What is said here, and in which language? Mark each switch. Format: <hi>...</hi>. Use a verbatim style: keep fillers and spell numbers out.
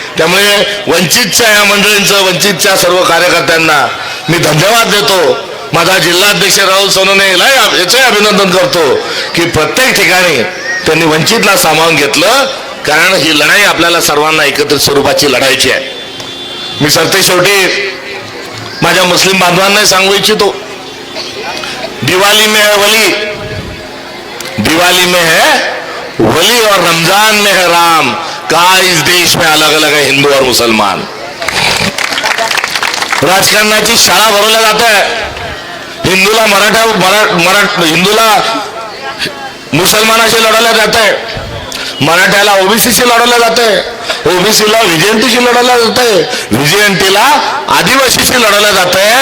<mr>त्यामुळे वंचितच्या या मंडळींचं, वंचितच्या सर्व कार्यकर्त्यांना मी धन्यवाद देतो. माझा जिल्हाध्यक्ष राहुल सोनवणे याचंही अभिनंदन करतो की प्रत्येक ठिकाणी त्यांनी वंचितला सामावून घेतलं, कारण ही लढाई आपल्याला सर्वांना एकत्रित स्वरूपाची लढायची आहे. मी सरते शेवटी माझ्या मुस्लिम बांधवांनाही सांगू इच्छितो,</mr> <hi>दिवाळी में है वली, दिवाळी में है वली और रमजान में है राम, का इस देश में अलग अलग है हिंदू और मुसलमान.</hi> <mr>राजकारणाची शाळा भरवल्या जात आहे. हिंदूला मराठा मरा मरा हिंदूला मुसलमानाशी लढवल्या जात आहे, मराठ्याला ओबीसीशी लढवलं जाते, ओबीसीला व्हिजेंटीशी लढवलं जाते, व्हिजेंटीला आदिवासीशी लढवलं जाते.</mr>